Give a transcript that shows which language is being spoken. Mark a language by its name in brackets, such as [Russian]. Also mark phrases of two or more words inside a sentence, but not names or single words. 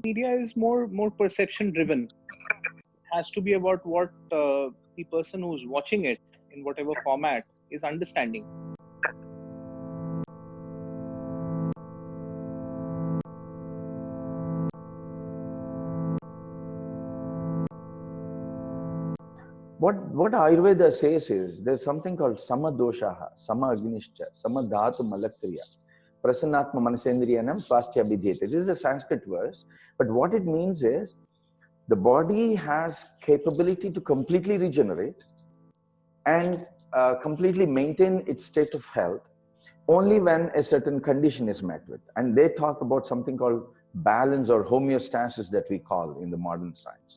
[English] Media is more perception driven. It has to be about what the person who's watching it in whatever format is understanding. What Ayurveda says is there's something called [Sanskrit] सम दोषः, सम अग्निश्च, सम धातु मलक्रिया, प्रसन्नात्म मनसेन्द्रियाणां स्वास्थ्य बिध्यते. [English] This is a Sanskrit verse, but what it means is the body has capability to completely regenerate and completely maintain its state of health only when a certain condition is met with. And they talk about something called balance or homeostasis that we call in the modern science.